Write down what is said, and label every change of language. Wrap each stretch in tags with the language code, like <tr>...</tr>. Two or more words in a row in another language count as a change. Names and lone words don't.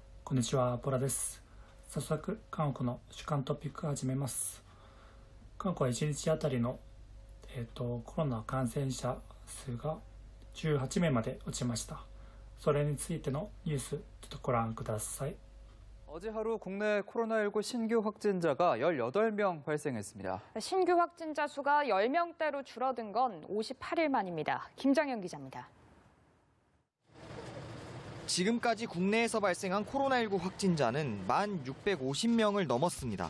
<ja>こんにちは、ポラです。早速、韓国の主観トピック始めます。韓国は1日あたりの、コロナ感染者数が18名まで落ちました。それについてのニュース、ちょっとご覧ください。</ja> <ko>어제 하루 국내 코로나19 신규 확진자가 18명 발생했습니다. 신규 확진자 수가 10명대로 줄어든 건 58일 만입니다. 김정현 기자입니다. 지금까지 국내에서 발생한 코로나19 확진자는 1,650명을 넘었습니다.</ko>